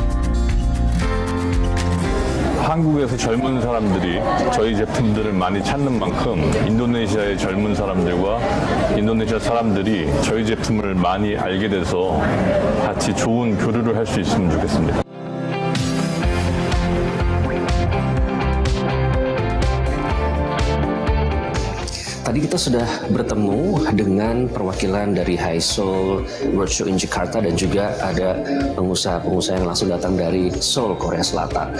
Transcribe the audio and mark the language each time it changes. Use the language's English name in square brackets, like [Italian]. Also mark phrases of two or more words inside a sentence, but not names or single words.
[Korean] 한국에서 젊은 사람들이 저희 제품들을 많이 찾는 만큼 인도네시아의 젊은 사람들과 인도네시아 사람들이 저희 제품을 많이 알게 돼서 같이 좋은 교류를 할 수 있으면 좋겠습니다. [Indonesian] Tadi kita sudah bertemu dengan perwakilan dari Hi Seoul Roadshow in Jakarta dan juga ada pengusaha-pengusaha yang langsung datang dari Seoul, Korea Selatan.